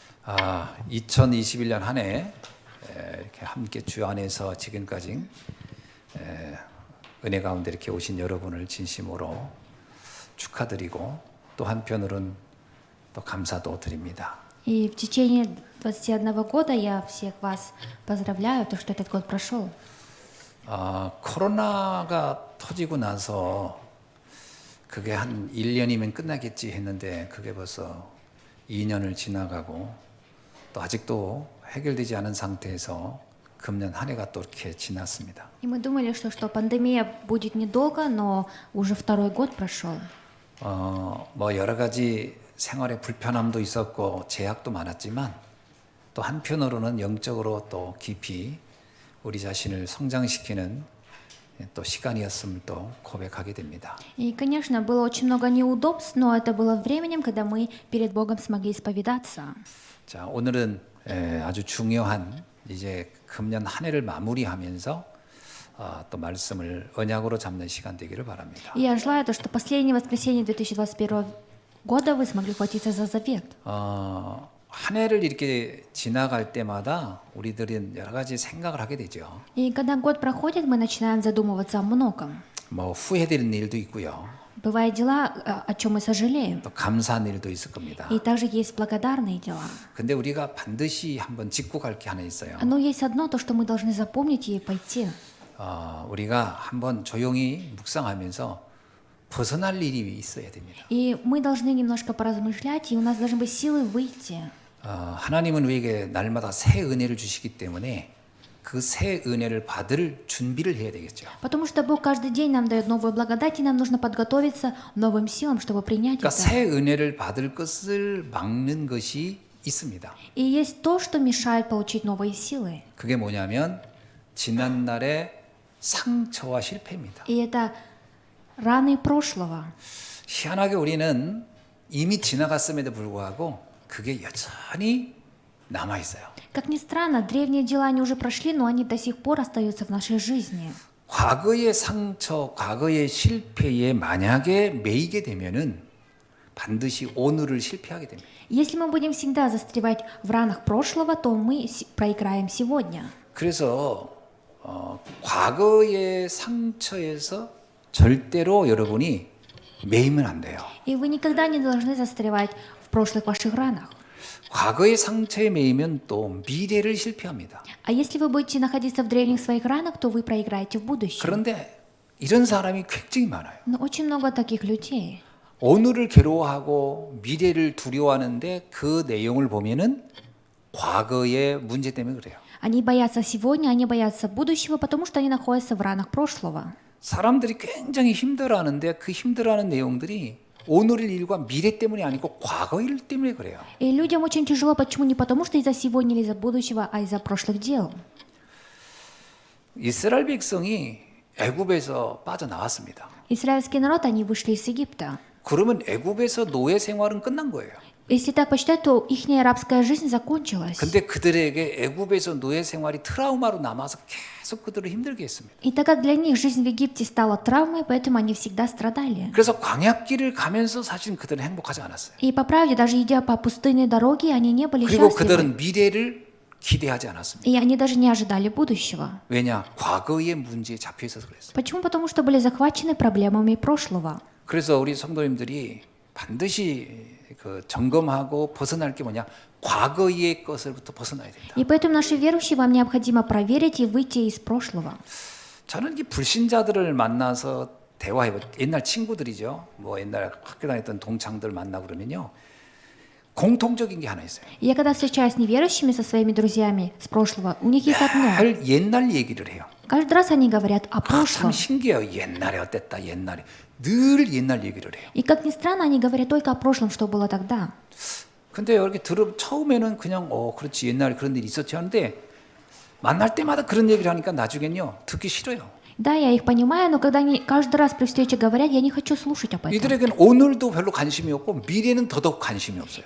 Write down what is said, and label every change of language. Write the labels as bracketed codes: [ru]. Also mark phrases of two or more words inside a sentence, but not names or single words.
[ko] 2021년 한 해 이렇게 함께 주 안에서 지금까지 은혜 가운데 이렇게 오신 여러분을 진심으로 축하드리고 또 한편으로는 또 감사도 드립니다. [ru] И в течение 21 года я всех вас поздравляю, то, что этот год прошел. [ko] 코로나가 터지고 나서 그게 한 1년이면 끝나겠지 했는데 그게 벌써 2년을 지나가고 또 아직도 해결되지 않은 상태에서 금년 한 해가 또 이렇게 지났습니다. [ru] И мы думали, что пандемия будет недолго, но уже второй год прошел. [ko] 뭐 여러 가지 생활에 불편함도 있었고 제약도 많았지만 또 한편으로는 영적으로 또 깊이 우리 자신을 성장시키는 또 시간이었음을 또 고백하게 됩니다. [ru] И, конечно, было очень много неудобств, но это было временем, когда мы перед Богом смогли исповедаться. [ko] 자, 오늘은 아주 중요한 이제 금년 한 해를 마무리하면서 또 말씀을 언약으로 잡는 시간 되기를 바랍니다. [ru] И я желаю, что последнее воскресенье 2021 года вы смогли хватиться за завет. [ko] 한 해를 이렇게 지나갈 때마다 우리들은 여러 가지 생각을 하게 되죠. [ru] И когда год проходит, мы начинаем задумываться о многом. [ko] 뭐 후회되는 일도 있고요. [ru] Бывают дела, о чем мы сожалеем. [ko] 또 감사한 일도 있을 겁니다. [ru] И также есть благодарные дела. [ko] 근데 우리가 반드시 한번 짚고 갈 게 하나 있어요. [ru] Но есть одно, то, что мы должны запомнить и пойти. [ko] 우리가 한번 조용히 묵상하면서 벗어날 일이 있어야 됩니다. [ru] И мы должны немножко поразмышлять, и у нас должны быть силы выйти. [ko] 하나님은 우리에게 날마다 새 은혜를 주시기 때문에 그 새 은혜를 받을 준비를 해야 되겠죠. [ru] Потому что Бог каждый день нам дает новую благодать, и нам нужно подготовиться новым силам, чтобы принять [ko] 그러니까 [ru] это. [ko] 새 은혜를 받을 것을 막는 것이 있습니다. [ru] И есть то, что мешает получить новые силы. [ko] 그게 뭐냐면 지난날의 상처와 실패입니다. [ru] И это раны прошлого. [ko] 희한하게 우리는 이미 지나갔음에도 불구하고 그게 여전히 남아 있어요. [ru] Как ни странно, древние дела они уже прошли, но они до сих пор остаются в нашей жизни. [ko] 과거의 상처, 과거의 실패에 만약에 매이게 되면은 반드시 오늘을 실패하게 됩니다. [ru] Если мы будем всегда застревать в ранах прошлого, то мы проиграем сегодня. [ko] 그래서 과거의 상처에서 절대로 여러분이 매이면 안 돼요. [ru] И вы никогда не должны застревать в прошлых ваших ранах. [ko] 과거의 상처에 매이면 또 미래를 실패합니다. [ru] А если вы будете находиться в древних своих ранах, то вы проиграете в будущем. [ko] 그런데 이런 사람이 굉장히 많아요. [ru] Но очень много таких людей. [ko] 오늘을 괴로워하고 미래를 두려워하는데 그 내용을 보면은 과거의 문제 때문에 그래요. [ru] Они боятся сегодня, они боятся будущего, потому что они находятся в ранах прошлого. [ko] 사람들이 굉장히 힘들어하는데 그 힘들어하는 내용들이 오늘의 일과 미래 때문이 아니고 과거 일 때문에 그래요. [ru] И людям очень тяжело, почему? Не потому что из-за сегодня или из-за будущего, а из-за прошлых дел. [ko] 이스라엘 백성이 애굽에서 빠져나왔습니다. [ru] Израильский народ, они вышли из Египта. [ko] 그러면 애굽에서 노예 생활은 끝난 거예요. [ru] Если так посчитать, то их арабская жизнь закончилась. [ko] 근데 그들에게 애굽에서 노예 생활이 트라우마로 남아서 계속 그들을 힘들게 했습니다. [ru] И так как для них жизнь в Египте стала травмой, поэтому они всегда страдали. [ko] 그래서 광야길을 가면서 사실 그들은 행복하지 않았어요. [ru] И по правде, даже идя по пустынной дороге, они не были [ko] 그리고 [ru] счастливы. [ko] 그들은 미래를 기대하지 않았습니다. [ru] И они даже не ожидали будущего. [ko] 왜냐? 과거의 문제에 잡혀 있어서 그랬어요. [ru] Почему? Потому что были захвачены проблемами прошлого. [ko] 그래서 우리 성도님들이 반드시 그 점검하고 벗어날 게 뭐냐? 과거의 것을부터 벗어나야 된다. [ru] И поэтому наши верующие вам необходимо проверить и выйти из прошлого. [ko] 저는 이 불신자들을 만나서 대화해보. 옛날 친구들이죠. 뭐 옛날 학교 다녔던 동창들 만나고 그러면요. 공통적인 게 하나 있어요. [ru] И я когда встречаюсь с неверующими, со своими друзьями с прошлого, у них есть одно. [ko] 늘 옛날 얘기를 해요. [ru] Каждый раз они говорят о [ko] 참 [ru] прошлом. [ko] 신기해요. 옛날에 어땠다. 옛날에. 늘 옛날 얘기를 해요. [ru] И как ни странно, они говорят только о прошлом, что было тогда. [ko] 근데 이렇게 처음에는 그냥 그렇지 옛날에 그런 일이 있었지 하는데 만날 때마다 그런 얘기를 하니까 나중엔요 듣기 싫어요. [ru] Да, я их понимаю, но когда они каждый раз при встрече говорят, я не хочу слушать об этом. [ko] 이들에게는 오늘도 별로 관심이 없고 미래는 더더욱 관심이 없어요.